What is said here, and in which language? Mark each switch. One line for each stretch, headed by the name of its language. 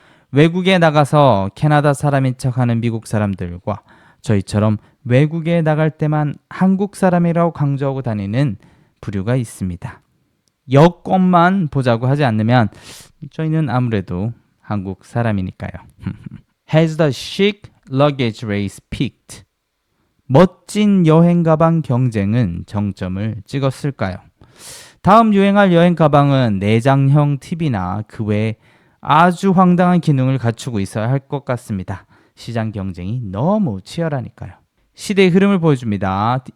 Korean: 외국에 나가서 캐나다 사람인 척하는 미국 사람들과 저희처럼 외국에 나갈 때만 한국 사람이라고 강조하고 다니는 부류가 있습니다. 여권만 보자고 하지 않으면 저희는 아무래도 한국 사람이니까요.
English: Has the chic luggage race peaked?
Korean: 멋진 여행 가방 경쟁은 정점을 찍었을까요? 다음 유행할 여행 가방은 내장형 팁이나 그 외에 아주 황당한 기능을 갖추고 있어야 할 것 같습니다. 시장 경쟁이 너무 치열하니까요. 시대의 흐름을 보여줍니다.